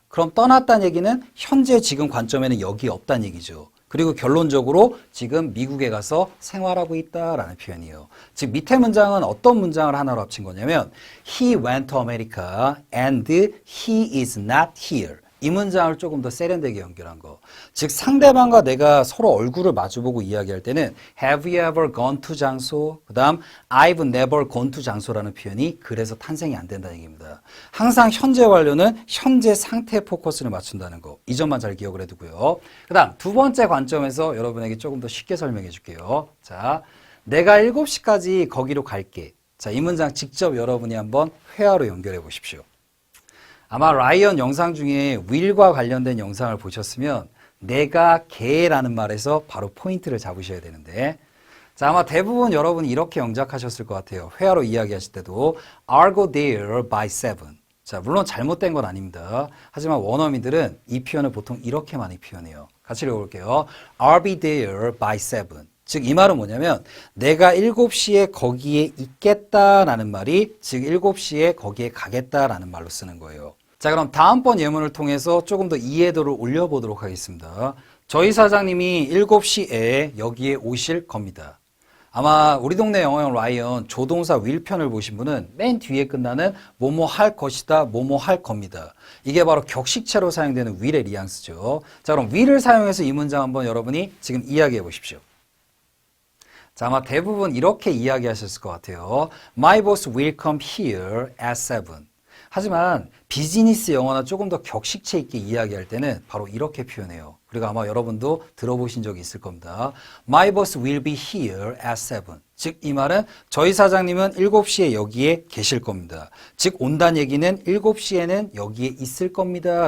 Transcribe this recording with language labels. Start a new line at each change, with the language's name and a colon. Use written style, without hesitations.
Korean: 그럼 떠났다는 얘기는 현재 지금 관점에는 여기 없다는 얘기죠. 그리고 결론적으로 지금 미국에 가서 생활하고 있다라는 표현이에요. 즉 밑에 문장은 어떤 문장을 하나로 합친 거냐면
English: He went to America and he is not here.
Korean: 이 문장을 조금 더 세련되게 연결한 거. 즉 상대방과 내가 서로 얼굴을 마주보고 이야기할 때는
English: Have you ever gone to
Korean: 장소? 그 다음
English: I've never gone to
Korean: 장소라는 표현이 그래서 탄생이 안 된다는 얘기입니다. 항상 현재 완료는 현재 상태에 포커스를 맞춘다는 거. 이 점만 잘 기억을 해두고요. 그 다음 두 번째 관점에서 여러분에게 조금 더 쉽게 설명해 줄게요. 자, 내가 7시까지 거기로 갈게. 자, 이 문장 직접 여러분이 한번 회화로 연결해 보십시오. 아마 라이언 영상 중에 will과 관련된 영상을 보셨으면 내가 개라는 말에서 바로 포인트를 잡으셔야 되는데 자 아마 대부분 여러분이 이렇게 영작하셨을 것 같아요. 회화로 이야기하실 때도
English: I'll go there by 7.
Korean: 자 물론 잘못된 건 아닙니다. 하지만 원어민들은 이 표현을 보통 이렇게 많이 표현해요. 같이 읽어볼게요.
English: I'll be there by 7.
Korean: 즉 이 말은 뭐냐면 내가 7시에 거기에 있겠다라는 말이 즉 7시에 거기에 가겠다라는 말로 쓰는 거예요. 자 그럼 다음번 예문을 통해서 조금 더 이해도를 올려보도록 하겠습니다. 저희 사장님이 7시에 여기에 오실 겁니다. 아마 우리 동네 영어형 라이언 조동사 will 편을 보신 분은 맨 뒤에 끝나는 뭐뭐 할 것이다, 뭐뭐 할 겁니다. 이게 바로 격식체로 사용되는 will의 뉘앙스죠. 자 그럼 will을 사용해서 이 문장 한번 여러분이 지금 이야기해 보십시오. 자, 아마 대부분 이렇게 이야기하셨을 것 같아요.
English: My boss will come here at 7.
Korean: 하지만 비즈니스 영어나 조금 더 격식체 있게 이야기할 때는 바로 이렇게 표현해요. 그리고 아마 여러분도 들어보신 적이 있을 겁니다.
English: My boss will be here at 7.
Korean: 즉, 이 말은 저희 사장님은 7시에 여기에 계실 겁니다. 즉, 온다는 얘기는 7시에는 여기에 있을 겁니다.